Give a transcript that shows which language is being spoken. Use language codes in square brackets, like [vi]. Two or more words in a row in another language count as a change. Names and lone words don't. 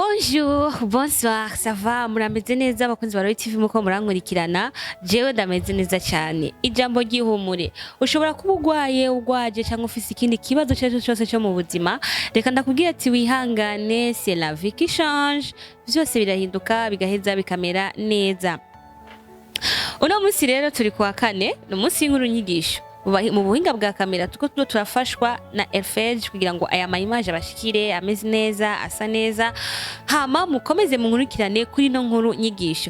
[fr] Bonjour, bonsoir, ça va? [rn] Murameze neza abakunzi ba Royal TV muko murankurikirana. Jewe ndameze neza cyane. Ijambo ryihumure. Ushobora kuba ugwaje cyangwa ufise ikindi kibazo cyose cyo mu buzima. Reka ndakubwira ati wihangane, [fr] c'est la vie qui change. [rn] Byose birahinduka bigaheza bikamera neza. Uno munsi rero turi kuwa kane, no munsi y'inkuru nyigisho. Mu buhinga bwa kamera tuko turafashwa na Elfage kugira ngo aya image abashikire ameze neza asa neza hama mukomeze munkurikirane kuri no nkuru nyigisho.